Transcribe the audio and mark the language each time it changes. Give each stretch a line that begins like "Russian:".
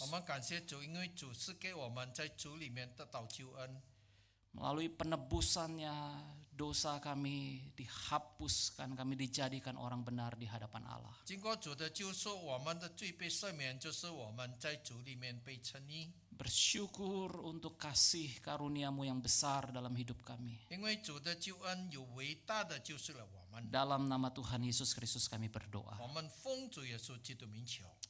Chinese: 我们感谢主，因为主是给我们在主里面得到救恩。
Indonesian: Melalui penebusannya, dosa kami dihapuskan, kami dijadikan orang benar di hadapan Allah.
Chinese: 经过主的救赎，我们的罪被赦免，就是我们在主里面被称义。
Indonesian: Bersyukur untuk kasih karunia-Mu yang besar dalam hidup kami.
Chinese: 因为主的救恩有伟大的救赎了我们。
Indonesian: Dalam nama Tuhan Yesus Kristus kami berdoa.
Chinese: 我们奉主耶稣基督名求，